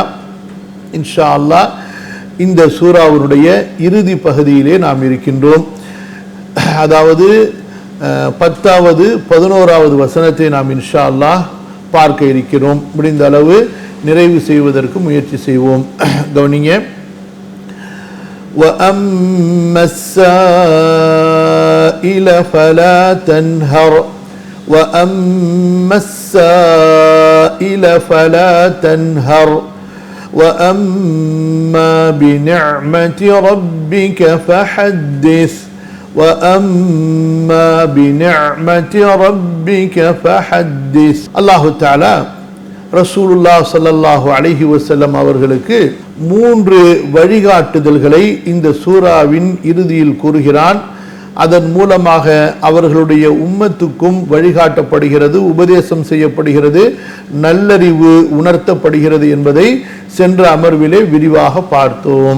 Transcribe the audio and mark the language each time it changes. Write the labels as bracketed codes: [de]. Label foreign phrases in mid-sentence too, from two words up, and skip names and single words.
[ar] إن شاء الله [ta] இந்த சூராவுடைய இறுதி பகுதியிலே நாம் இருக்கின்றோம். அதாவது 10வது 11வது வசனத்தை நாம் [ar] إن شاء الله [ta] பார்க்க இருக்கிறோம். முடிந்த அளவு நிறைவு செய்வதற்கு முயற்சி செய்வோம். கவனிங்க. [ar] وَأَمَّا السَّائِلَ فَلَا تَنْهَرْ وَأَمَّا السَّائِلَ فَلَا تَنْهَرْ وَأَمَّا بِنِعْمَةِ رَبِّكَ فَحَدِّثْ وَأَمَّا بِنِعْمَةِ رَبِّكَ فَحَدِّثْ. [ta] அல்லாஹு தஆலா ரசூலுல்லாஹ் [ar] صلى الله عليه وسلم [ta] அவர்களுக்கு 3 வழிகாட்டுதல்களை இந்த சூராவின் இறுதியில் கூறுகிறான். அதன் மூலமாக அவர்களுடைய உம்மத்துக்கும் வழிகாட்டப்படுகிறது, உபதேசம் செய்யப்படுகிறது, நல்லறிவு உணர்த்தப்படுகிறது என்பதை சென்ற அமர்விலே விரிவாக பார்த்தோம்.